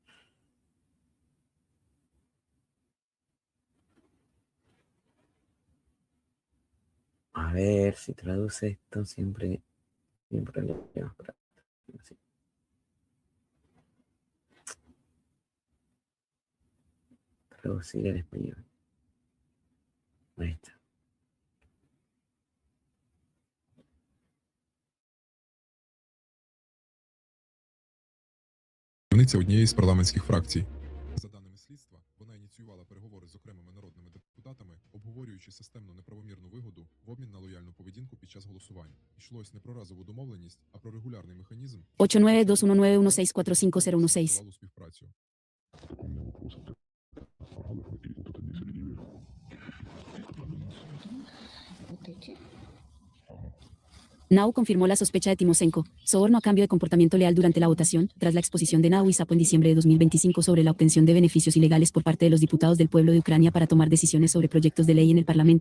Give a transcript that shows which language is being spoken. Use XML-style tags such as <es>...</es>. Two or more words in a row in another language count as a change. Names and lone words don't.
<es>A ver si traduce esto, siempre problemas. Sí. Traducir en español. Ahí está.</es> <uk>Керівниця однієї з парламентських фракцій. За даними слідства, вона ініціювала переговори з окремими народними депутатами, обговорюючи системну неправомірну вигоду в обмін на лояльну поведінку під час голосувань. Йшлось не про разову домовленість, а про регулярний механізм 89219164016. співпрацю.</uk> <es>Nau confirmó la sospecha de Timoshenko, soborno a cambio de comportamiento leal durante la votación, tras la exposición de Nau y Sapo en diciembre de 2025 sobre la obtención de beneficios ilegales por parte de los diputados del pueblo de Ucrania para tomar decisiones sobre proyectos de ley en el Parlamento.</es>